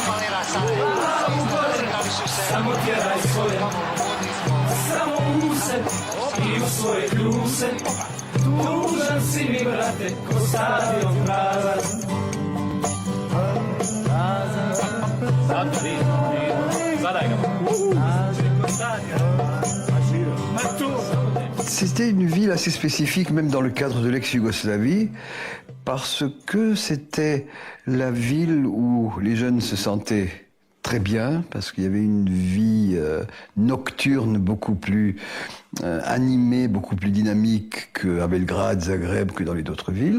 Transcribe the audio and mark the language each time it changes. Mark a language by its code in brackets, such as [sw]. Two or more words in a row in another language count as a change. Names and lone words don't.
[hr] Glavu gore, samo tjeraj svoje, samo u se i u svoje kljuse. Tužan si mi, brate, ko stadion prazan. Zato zadaj ga. Ko stadion. [fr] C'était une ville assez spécifique, même dans le cadre de l'ex-Yougoslavie, parce que c'était la ville où les jeunes se sentaient très bien, parce qu'il y avait une vie nocturne beaucoup plus animée, beaucoup plus dynamique qu'à Belgrade, Zagreb, que dans les autres villes.